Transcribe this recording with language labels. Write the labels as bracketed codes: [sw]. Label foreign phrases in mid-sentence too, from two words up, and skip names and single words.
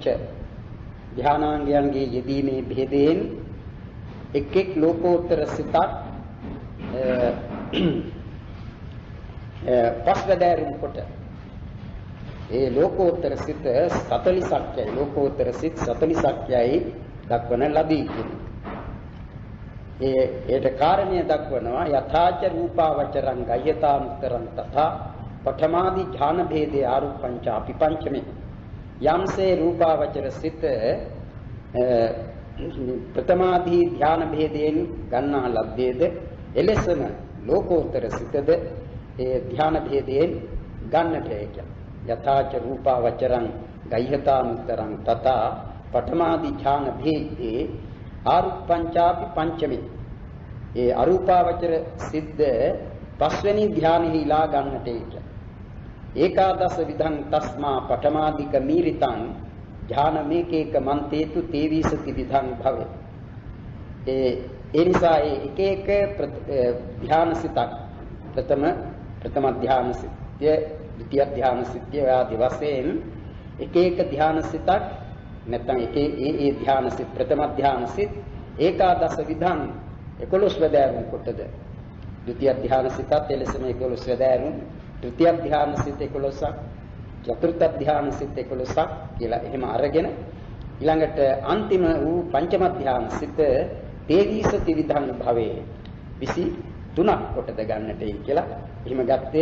[si] ධානාංගයන්ගේ යෙදීමේ භේදයෙන් එක් එක් ලෝකෝත්තර සිතක් පස්වැදෑරුම් කොට ඒ ලෝකෝත්තර සිත 40ක්යයි ලෝකෝත්තර සිත් 40ක්යයි දක්වන ලදී. ඒට කාරණය දක්වනවා [pi] යථාච රූපාවචරං ගය්‍යතානුත්තරං තථා පඨමාදි ඥාන භේදේ ආරුප්පංචාපි පංචමේ. [si] යම්සේ රූපාවචර සිත ප්‍රථමාදී ධ්‍යාන භේදයෙන් ගන්නා ලද්දේද එලෙසම ලෝකෝත්තර සිතද ඒ ධ්‍යාන භේදයෙන් ගන්නට ඒක. [pi] යථාච රූපාවචරං ගය්‍යතානුත්තරං තථා පඨමාදී ඥාන භේදේ ආරුප්පංචාපි පංචමේ. [si] ඒ අරූපාවචර සිද්ද පස්වෙනි ධ්‍යානෙහිලා ගන්නට ඒක. [pi] ඒකාදස විධං තස්මා පඨමාදික මීරිතං ඥානමේකේක මන්තේතු තේවිසති විධං භවේ. [si] ඒ නිසා එක එක ධ්‍යාන සිතක් ප්‍රථම ධ්‍යාන සිත්ය, ද්විතිය ධ්‍යාන සිත්ය ආදී වශයෙන් එක එක ධ්‍යාන සිතක් නැත්නම් ඒ ධ්‍යාන සිත් ප්‍රථම ධ්‍යාන සිත් [pi] ඒකාදස විධං [si] 11 වැදෑරුම් කොටද ද්විතිය ධ්‍යාන සිතත් එලෙසම 11 වැදෑරුම්, තෘතිය ධ්‍යාන සිත 11ක්, චතුර්ථ ධ්‍යාන සිත 11ක් කියලා එහෙම අරගෙන ඊළඟට අන්තිම වූ පංචම ධ්‍යාන සිත [pi] තේවිසති විධං භවේ [si] 23ක් කොටද ගන්නටයි කියලා එහෙම ගත්තේ.